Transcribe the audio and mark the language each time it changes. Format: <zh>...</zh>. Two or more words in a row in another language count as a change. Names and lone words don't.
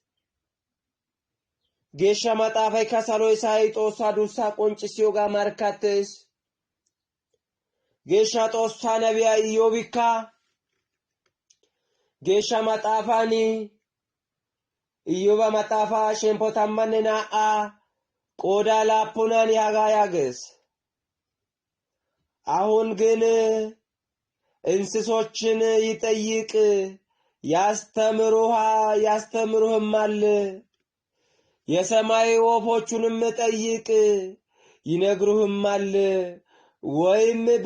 <wal>ጌሻ ማጣፋይ ካሳሎይ ሳይ ጦሳ ዱሳ ቆንጭሲዮ ጋ ማርካቴስ ጌሻ ጦሳ ነቢያ ኢዮቢካ ጌሻ ማጣፋኒ ኢዮባ ማጣፋ ሸምፖ ታማነናአ ቆዳ ላፑናን ያጋ ያገስ</wal> <am>አሁን ግን እንስሶችን ይጠይቅ ያስተምሩህማል የሰማይ ወፎቹንም ጠይቅ ይነግሩህማል ወይም</am>